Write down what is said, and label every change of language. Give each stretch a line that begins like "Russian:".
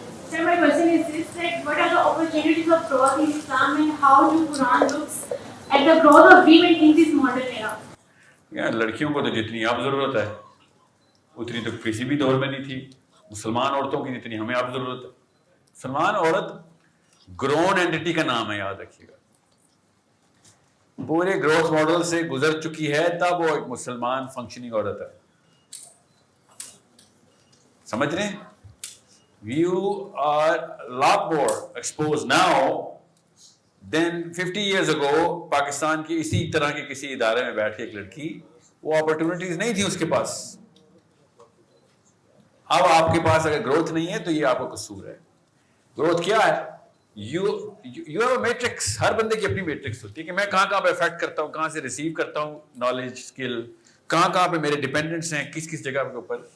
English: Sir, my question is this: that what are the opportunities of growth in Islam, and how do Quran looks at the growth of women in this modern era?
Urdu: یار لڑکیوں کو تو جتنی اب ضرورت ہے اتنی تو کسی بھی دور میں نہیں تھی. مسلمان عورتوں کی جتنی ہمیں اب ضرورت ہے. مسلمان عورت گرون اینٹی کا نام ہے, یاد رکھیے گا. پورے گروتھ ماڈل سے گزر چکی ہے تب وہ ایک مسلمان فنکشننگ عورت ہے. سمجھ رہے ہیں؟
English: You are a lot more exposed now than 50 years ago.
Urdu: Pakistan کی اسی طرح کے کسی ادارے میں بیٹھ کے ایک لڑکی, وہ اپرچونٹیز نہیں تھی اس کے پاس. اب آپ کے پاس اگر گروتھ نہیں ہے تو یہ آپ کا قصور ہے. گروتھ کیا ہے؟
English: You have a matrix.
Urdu: ہر بندے کی اپنی میٹرکس ہوتی ہے کہ میں کہاں کہاں پہ افیکٹ کرتا ہوں, کہاں سے ریسیو کرتا ہوں نالج, اسکل, کہاں کہاں پہ میرے ڈیپینڈنٹس ہیں, کس کس جگہ کے اوپر.